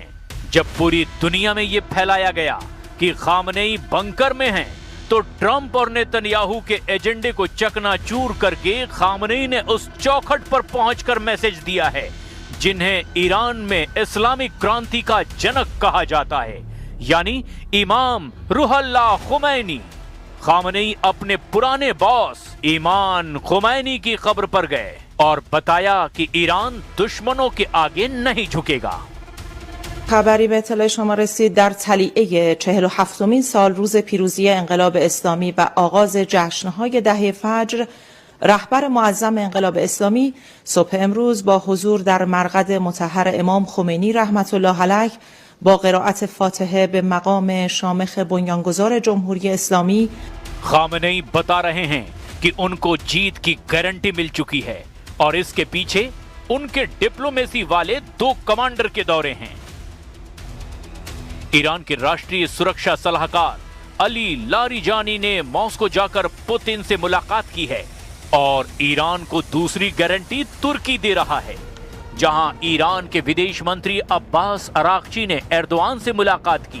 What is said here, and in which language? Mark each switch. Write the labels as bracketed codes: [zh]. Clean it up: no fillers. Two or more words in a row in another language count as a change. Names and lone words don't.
[hi] जब पूरी दुनिया में यह फैलाया गया कि खामनेई बंकर में हैं, तो ट्रंप और नेतन्याहू के एजेंडे को चकनाचूर करके खामनेई ने उस चौखट पर पहुंचकर मैसेज दिया है जिन्हें ईरान में इस्लामिक क्रांति का जनक कहा जाता है, यानी इमाम रुहल्ला खुमैनी। खामनेई अपने पुराने बॉस इमाम खुमैनी की कब्र पर गए और बताया कि ईरान दुश्मनों के आगे नहीं झुकेगा। [fa] خبری به اطلاع شما رسید در طلیعه 47مین سال روز پیروزی انقلاب اسلامی و آغاز جشن‌های دهه فجر، رهبر معظم انقلاب اسلامی صبح امروز با حضور در مرقد مطهر امام خمینی رحمت الله علیه با قرائت فاتحه به مقام شامخ بنیانگذار جمهوری اسلامی [hi] खामनेई बता रहे हैं कि उनको जीत की गारंटी मिल चुकी है और इसके पीछे उनके डिप्लोमेसी वाले 2 कमांडर के दौरे हैं। ईरान के राष्ट्रीय सुरक्षा सलाहकार अली लारिजानी ने मॉस्को जाकर पुतिन से मुलाकात की है और ईरान को दूसरी गारंटी तुर्की दे रहा है, जहां ईरान के विदेश मंत्री अब्बास अरागची ने एर्दोआन से मुलाकात की।